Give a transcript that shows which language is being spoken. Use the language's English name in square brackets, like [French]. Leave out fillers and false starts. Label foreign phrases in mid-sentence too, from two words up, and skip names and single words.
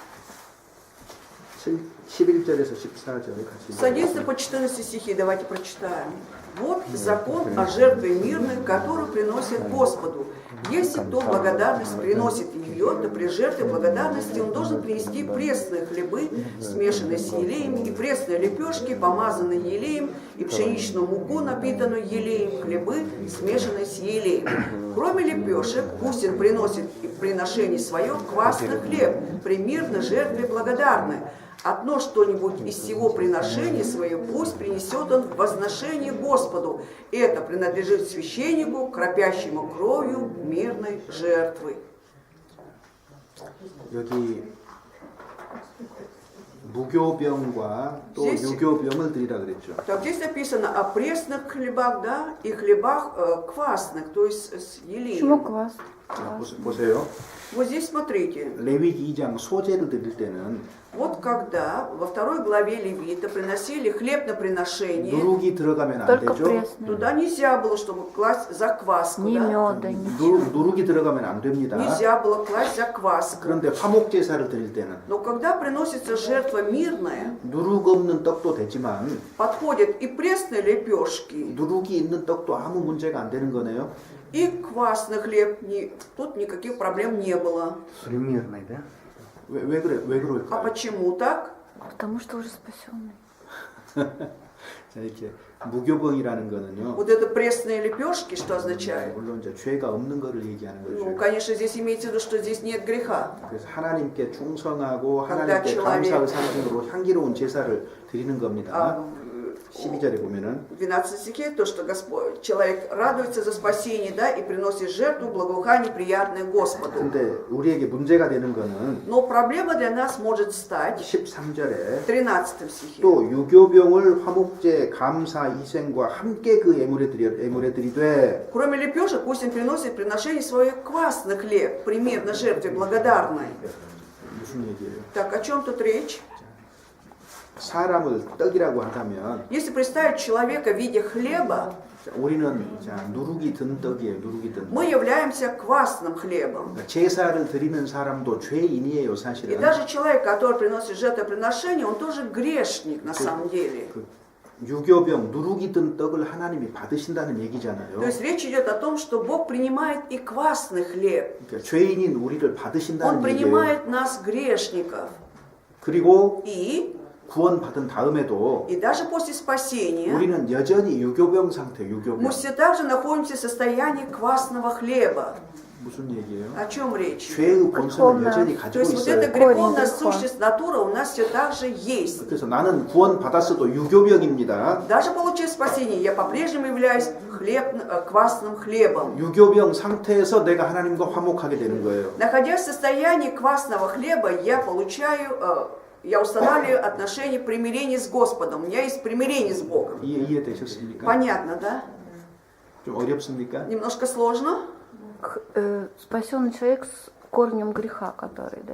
[Korean] 11절에서 14절 같이 [Russian] с 11 по 14 стихи. Давайте прочитаем. Вот закон о жертве мирной, которую приносит Господу. Если кто благодарность приносит ее, то при жертве благодарности он должен принести пресные хлебы, смешанные с елеем, и пресные лепешки, помазанные елеем, и пшеничную муку, напитанную елеем, хлебы, смешанные с елеем. Кроме лепешек, пусть он приносит в приношение свое квасный хлеб, при мирной жертве благодарной. Одно что-нибудь из всего приношения своего пусть принесет он в возношение Господу. Это принадлежит священнику, кропящему кровью мирной жертвы. [Korean] 여기 무교병과 또 [Russian] Здесь- [Korean] 유교병을 드리라 그랬죠. [Russian] Так, здесь написано о пресных хлебах, да, и хлебах квасных, то есть с Почему елеем. квас? [Korean] 자, 보세요. [Russian] Вот здесь смотрите, [Korean] 레위기 2장 소제를 드릴 때는 [Russian] вот когда во второй главе Левита приносили хлеб на приношение, [Korean] 누룩이 들어가면 안 [Russian] Только [Korean] 되죠. [Russian] пресный. туда нельзя было, чтобы класть закваску, Ни да? меда, ничего. [Korean] 누룩이 들어가면 안 됩니다. [Russian] Нельзя было класть закваску. [Korean] 그런데 화목 제사를 드릴 때는 [Russian] Но когда приносится жертва мирная, [Korean] 누룩 없는 떡도 되지만 [Russian] подходят и пресные лепешки, [Korean] 누룩이 있는 떡도 아무 문제가 안 되는 거네요. [Russian] и квасный хлеб. Тут никаких проблем не было. Примерный, да? [Korean] 왜 [Russian] А [Korean] 그럴까요? [Russian] почему так? Потому что уже спасенный. [Korean] 자, 이렇게 무교병이라는 거는요. [Russian] Вот это пресные лепешки, что означает? [Korean] 물론 이제 죄가 없는 거를 얘기하는 [Russian] Ну, [Korean] 거죠. [Russian] конечно, здесь имеется в виду, что здесь нет греха. [Korean] 그래서 하나님께 충성하고 [Russian] когда [Korean] 하나님께 [Russian] человек- [Korean] 감사의 상징으로 향기로운 제사를 드리는 겁니다. [Russian] А [Korean] 12절에 보면은 [Russian] в 12 стихе то, что Господь, человек радуется за спасение, да, и приносит жертву благоухание приятное Господу. [Korean] 근데 우리에게 문제가 되는 거는 [Russian] Но проблема для нас может стать [Korean] 13절에 [Russian] в 13 стихе. [Korean] 또 유교병을 화목제 감사 희생과 함께 그 예물에 드리되 [Russian] Кроме лепешек, пусть он приносит приношение свое квасный хлеб, пример на жертве благодарной. [Korean] 무슨 얘기예요? [Russian] Так, о чем тут речь? [Korean] 사람을 떡이라고 한다면 [Russian] Если представить человека в виде хлеба, [Korean] 자, 우리는 자, 누룩이 든 떡이에요. 누룩이 든 떡. [Russian] мы являемся квасным хлебом. [Korean] 그러니까 제사를 드리는 사람도 죄인이에요, [Russian] И [Korean] 사실은. [Russian] даже человек, который приносит жертвоприношение, он тоже грешник на самом деле. [Korean] 그 유교병 누룩이 든 떡을 하나님이 받으신다는 얘기잖아요. [Russian] То есть речь идет о том, что Бог принимает и квасный хлеб. [Korean] 그러니까 죄인인 우리를 받으신다는 [Russian] Он [Korean] 얘기예요. [Russian] принимает нас, грешников. [Korean] 그리고 [Russian] И [Korean] 구원받은 다음에도 [Russian] даже после спасения [Korean] 우리는 여전히 유교병 상태, [Russian] мы [Korean] 유교병. [Russian] все так же находимся в состоянии квасного хлеба. [Korean] 무슨 얘기예요? [Russian] О чем речь? [Korean] 죄의 본성을 여전히 [Russian] То [Korean] 가지고 [Russian] есть вот эта [Korean] 있어요. [Russian] греховная Корень сущность натура у нас все так же есть. [Korean] 그래서 나는 구원받았어도 유교병입니다. [Russian] Даже получив спасение, я по-прежнему являюсь квасным хлебом. [Korean] 유교병 상태에서 내가 하나님과 화목하게 되는 거예요. [Russian] Находясь в состоянии квасного хлеба, я устанавливаю отношения примирения с Господом. У меня есть примирение с Богом. [Korean] 이해되셨습니까? [Russian] Понятно, да? [Korean] 좀 어렵습니까? [Russian] Немножко сложно? Спасенный человек с корнем греха, который, да?